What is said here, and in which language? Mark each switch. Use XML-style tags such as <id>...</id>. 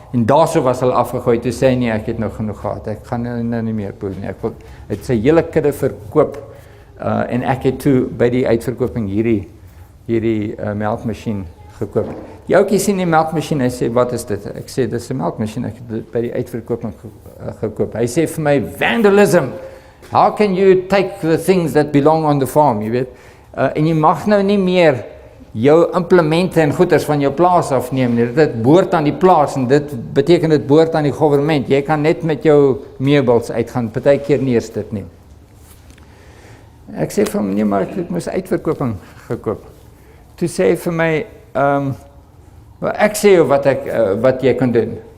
<af>En daarso was hulle afgegooi. Toe sê hy nee, ek het nou genoeg gehad. Ek gaan nou nie meer boer nie. Ek wil het sy hele kudde verkoop en ek het toe by die uitverkoping hierdie melkmasjien gekoop. Die ouetjie sien die melkmasjien, hy sê wat is dit? Ek sê dis 'n melkmasjien, ek het dit by die uitverkoping gekoop. Hy sê vir my vandalism.</af> <en>How can you take the things that belong on the farm,</en> <af>jy weet? En jy mag nou nie meer jou implemente en goeders van jou plaas afneem nie. Dit behoort aan die plaas en dit beteken dit behoort aan die regering. Jy kan net met jou meubels uitgaan, partykeer nie eers dit nie. Ek sê vir hom nee, maar ek moes uitverkoping gekoop. Toe sê hy vir my ek sê jou wat jy kan doen.</af>